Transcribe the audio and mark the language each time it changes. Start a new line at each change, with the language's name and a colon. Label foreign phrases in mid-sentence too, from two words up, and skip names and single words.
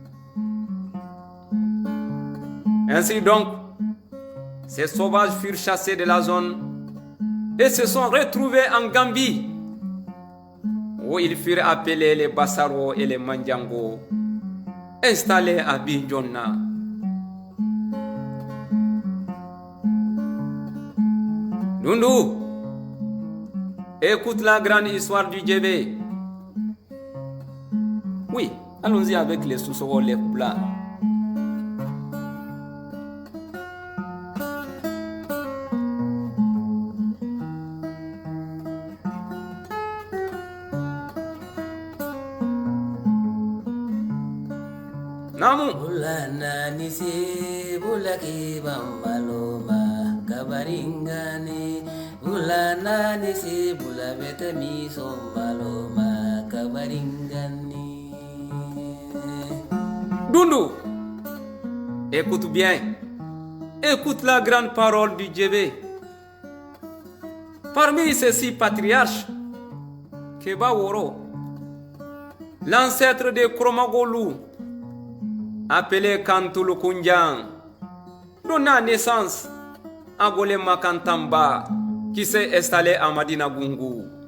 French: Ainsi donc, ces sauvages furent chassés de la zone et se sont retrouvés en Gambie, où ils furent appelés les Bassaro et les Mandjango, installés à Bignona. Dundu, écoute la grande histoire du Djébé. Oui, allons-y avec les Soussoko, les plats.
Mandingo: Namu. Bulana nisi bulaki bambaloma kabaringani. Bulana nisi bulabete misombaloma kabaringani.
French: Dundu, écoute bien. Écoute la grande parole du Djébé. Parmi ces 6 patriarches, Keba Woro, l'ancêtre de Kromagolou, appelé Kantoulou Koundian, donna naissance à Golé Makantamba, qui s'est installé à Madina Gungu.